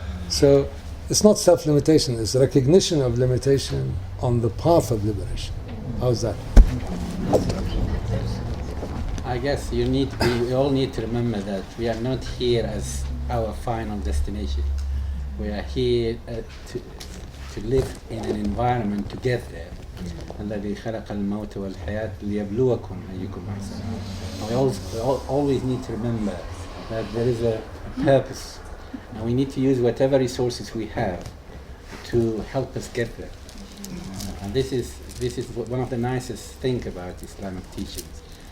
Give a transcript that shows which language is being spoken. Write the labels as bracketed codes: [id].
[en] So, it's not self-limitation. It's recognition of limitation on the path of liberation. How's that? I guess we all need to remember that we are not here as our final destination. We are here to live in an environment to get there. [ar] الذي خلق الموت والحياة ليبلوكم أيكم أحسن. [en] We always need to remember that there is a purpose, and we need to use whatever resources we have to help us get there. And this is one of the nicest things about Islamic teachings.